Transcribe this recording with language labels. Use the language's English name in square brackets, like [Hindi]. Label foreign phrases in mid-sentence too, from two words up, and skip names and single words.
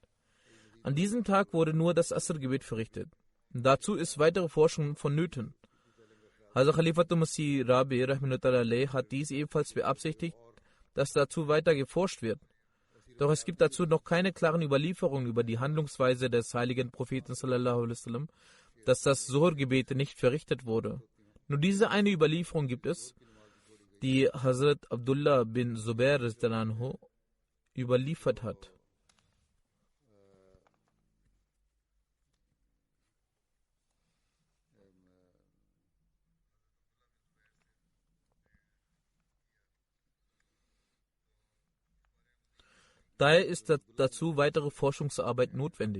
[German] An diesem Tag wurde nur das Asr-Gebet verrichtet. Dazu ist weitere Forschung vonnöten. Hazrat Khalifatul Masih Rabi rahmatullahi hat dies ebenfalls beabsichtigt, dass dazu weiter geforscht wird. Doch es gibt dazu noch keine klaren Überlieferungen über die Handlungsweise des heiligen Propheten [Arabic] صلى الله عليه وسلم, [German] dass das Zuhr-Gebet nicht verrichtet wurde. Nur diese eine Überlieferung gibt es, die Hazrat Abdullah bin Zubair überliefert hat. Daher ist dazu weitere Forschungsarbeit notwendig.